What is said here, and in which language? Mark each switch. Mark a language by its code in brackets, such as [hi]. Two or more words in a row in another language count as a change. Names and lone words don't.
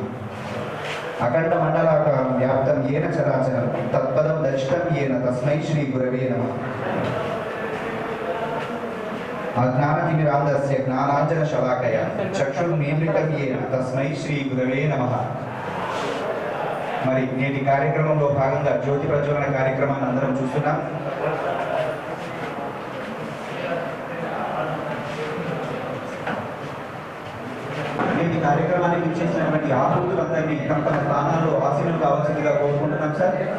[sa] अखंड मंडलाकारं व्याप्तं येन चराचरं तत्पदं दर्शितं येन तस्मै श्री गुरवे नमः। अज्ञानतिमिरान्धस्य ज्ञानाञ्जनशलाकया चक्षुर्मीलितं येन तस्मै श्री गुरवे नमः। [te] మరి నేటి కార్యక్రమంలో భాగంగా జ్యోతి ప్రజ్వలన కార్యక్రమాన్ని అందరం చూస్తున్నాం. నేటి కార్యక్రమానికి ఇచ్చేసినటువంటి ఆహుతులందరినీ తమ తమ స్థానాల్లో ఆశీనులు కావాల్సిందిగా కోరుకుంటున్నాం సార్.